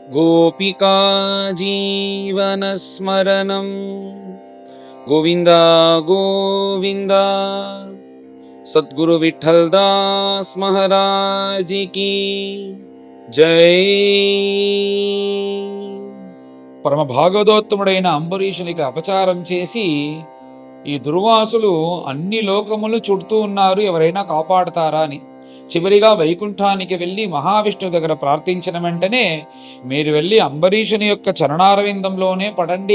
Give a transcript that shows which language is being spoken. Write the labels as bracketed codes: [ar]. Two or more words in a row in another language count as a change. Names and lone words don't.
[sa] गोपिका जीवनस्मरणं गोविन्द गोविन्द। [hi] सद्गुरु विठ्ठल दास महाराज की जय। [te] పరమ భాగవతోత్తముడైన అంబరీషునికి అపచారం చేసి ఈ దుర్వాసులు అన్ని లోకములు చుడుతూ ఉన్నారు, ఎవరైనా కాపాడతారా అని. చివరిగా వైకుంఠానికి వెళ్ళి మహావిష్ణువు దగ్గర ప్రార్థించిన వెంటనే, మీరు వెళ్ళి అంబరీషుని యొక్క చరణారవిందంలోనే పడండి,